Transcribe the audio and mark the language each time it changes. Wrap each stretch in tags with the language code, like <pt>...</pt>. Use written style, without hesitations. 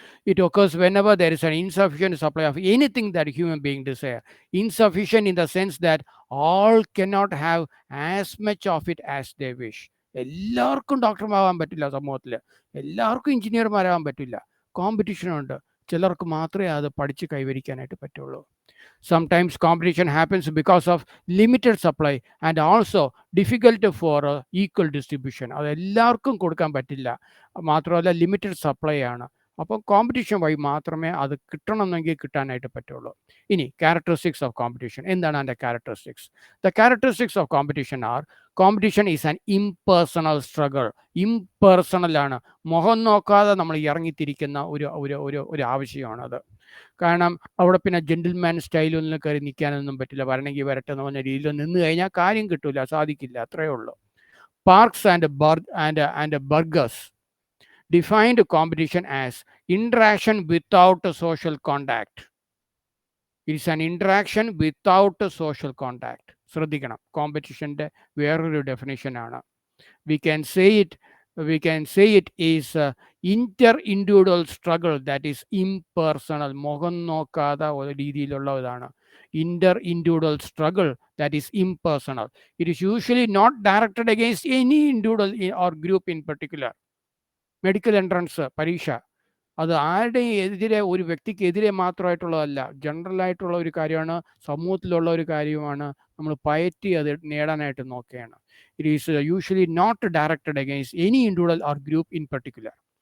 <en>It occurs whenever there is an insufficient supply of anything that human being desire. Insufficient in the sense that all cannot have as much of it as they wish.</en> <ml>എല്ലാവർക്കും ഡോക്ടർമാരാകാൻ പറ്റില്ല, സമൂഹത്തിൽ എല്ലാവർക്കും എഞ്ചിനീയർമാരാകാൻ പറ്റില്ല. കോമ്പറ്റീഷനുണ്ട്, ചിലർക്ക് മാത്രമേ അത് പഠിച്ച് കൈവരിക്കാനായിട്ട് പറ്റുള്ളൂ.</ml> <en>Sometimes competition happens because of limited supply and also difficult for equal distribution.</en> <ml>അത് എല്ലാവർക്കും കൊടുക്കാൻ പറ്റില്ല, മാത്രമല്ല ലിമിറ്റഡ് സപ്ലൈ ആണ്. അപ്പോൾ കോമ്പറ്റീഷൻ വഴി മാത്രമേ അത് കിട്ടണമെന്നെങ്കിൽ കിട്ടാനായിട്ട് പറ്റുള്ളൂ.</ml> <en>ഇനി characteristics of competition</en> <ml>എന്താണ് അതിൻ്റെ characteristics?</ml> <en>The characteristics of competition are: competition is an impersonal struggle.</en> <ml>ഇംപേഴ്സണലാണ്, മുഖം നോക്കാതെ നമ്മൾ ഇറങ്ങിത്തിരിക്കുന്ന ഒരു ഒരു ഒരു ഒരു ആവശ്യമാണത്. കാരണം അവിടെ പിന്നെ ജെന്റിൽമാൻ സ്റ്റൈലൊന്നും കയറി നിൽക്കാനൊന്നും പറ്റില്ല. വരണമെങ്കിൽ വരട്ടെ എന്ന് പറഞ്ഞ രീതിയിൽ നിന്ന് കഴിഞ്ഞാൽ കാര്യം കിട്ടില്ല, സാധിക്കില്ല, അത്രയേ ഉള്ളൂ.</ml> <en>Parks and Burgess defined competition as interaction without a social contact. It is an interaction without a social contact.</en> <ml>ശ്രദ്ധിക്കണം, കോമ്പറ്റീഷൻ്റെ വേറൊരു ഡെഫിനേഷനാണ്.</ml> <en>we can say it we can say it is a inter individual struggle that is impersonal.</en> <ml>മുഖം നോക്കാതെ ഒരു രീതിയിലുള്ളതാണ്</ml> <en>Inter individual struggle that is impersonal. It is usually not directed against any individual or group in particular.</en> <ml>Medical entrance പരീക്ഷ അത് ആരുടെയും എതിരെ, ഒരു വ്യക്തിക്കെതിരെ മാത്രമായിട്ടുള്ളതല്ല, ജനറലായിട്ടുള്ള ഒരു കാര്യമാണ്, സമൂഹത്തിലുള്ള ഒരു കാര്യമാണ്. നമ്മൾ പയറ്റി അത് നേടാനായിട്ട് നോക്കുകയാണ്.</ml> <en>It is usually not directed against any individual or group in particular.</en>